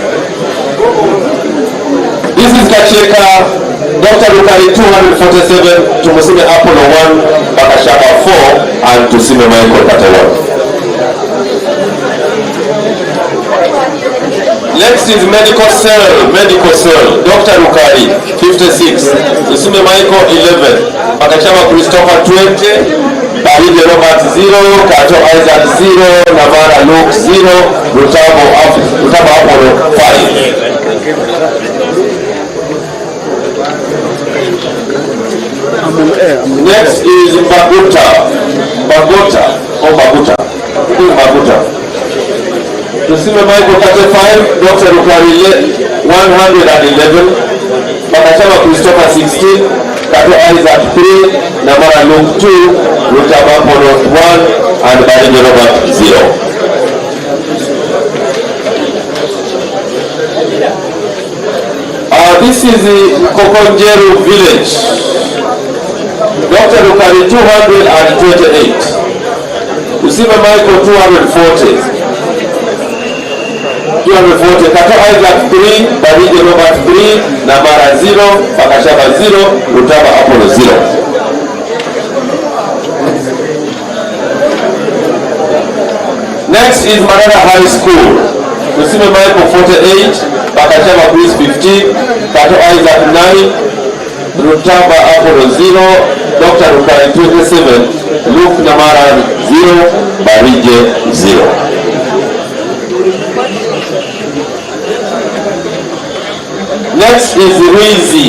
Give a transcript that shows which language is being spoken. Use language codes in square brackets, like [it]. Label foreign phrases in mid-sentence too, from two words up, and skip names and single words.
[en] This is Kacheka, Dr. Rukari 247, Tumusime Apollo 1, Bakashaba 4, and Tusime Michael 31. Next is medical cell, Dr. Rukari 56, Tusime Michael 11, Bakashaba Christopher 20, Badije Robert 0, Kato Isaac 0, Namara Luke 0, Rutaba Apollo 5. Next is Baguta. Tusime Michael 35, Dr. Rukari 111, Bakashaba Christopher 16, Kato Isaac 3, Namara Luke 2, Rutaba Apollo 1, and Badije Robert 0. This is the Kokonjeru village. Dr. Lukari 228. Usime Michael 240. 240. Kato Isaac 3, Barige Robert 3, Namara 0, Bakashaba 0, Rutaba Apollo 0. Next is Marana High School. Usime Michael 48, Bakashaba Chris 15, Kato Isaac 9, Rutaba Apollo 0, Dr. Lukari 27, Luke Namara 0, Barige 0. Next is Ruizi.